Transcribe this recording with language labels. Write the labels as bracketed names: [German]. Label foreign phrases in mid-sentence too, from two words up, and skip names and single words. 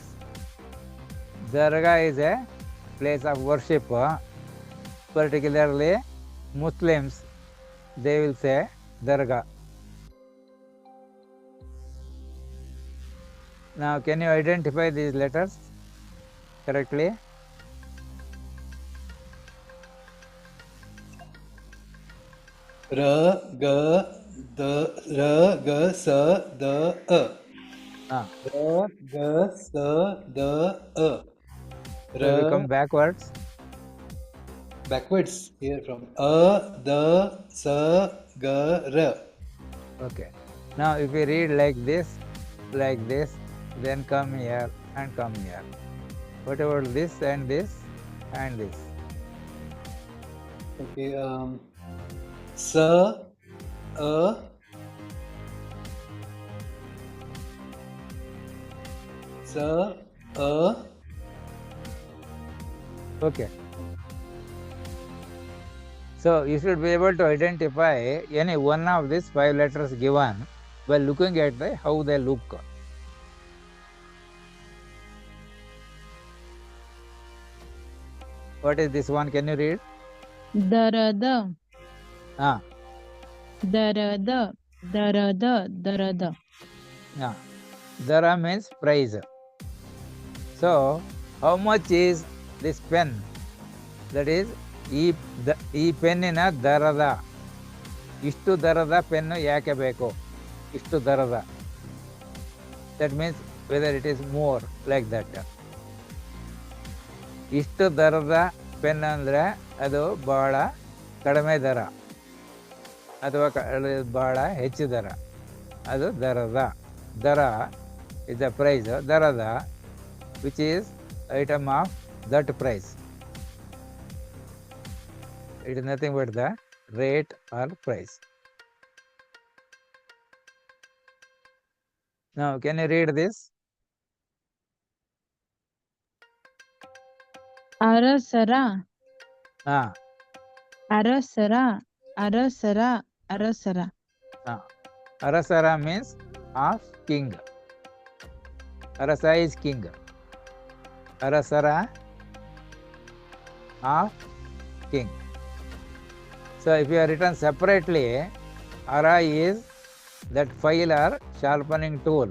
[English] Daraga is a place of worship. Particularly Muslims, they will say Daraga. Now, can you identify these letters correctly? Ra, ga, da, ra, ga, sa, da, Ah. Ra, ga, sa, da, So we come backwards. Backwards here from da, sa, ga, ra. Okay. Now, if we read like this, then come here and come here. What about this and this and this? Okay. Sa, sa, Okay. So you should be able to identify any one of these 5 letters given by looking at how they look. What is this one? Can you read? Darada. Ah. Darada. Darada. Darada. Yeah. Dara means price. So, how much is this pen? That is, [Kannada] ಈ ಪೆನ್ನಿನ ದರದ ಇಷ್ಟು ದರದ ಪೆನ್ನು ಯಾಕೆ ಬೇಕು ಇಷ್ಟು ದರದ [English] that means whether it is more like that [Kannada] ಇಷ್ಟು ದರದ ಪೆನ್ ಅಂದರೆ ಅದು ಬಹಳ ಕಡಿಮೆ ದರ ಅಥವಾ ಬಹಳ ಹೆಚ್ಚು ದರ ಅದು ದರದ ದರ [English] is the price [Kannada] ದರದ [English] which is item of that price. It is nothing but the rate or price. Now, can you read this? Arasara. Ah. Arasara. Arasara. Arasara. Ah. Arasara means of king. Arasa is king. Arasara of king. So, if you are written separately, Ara is that file or sharpening tool.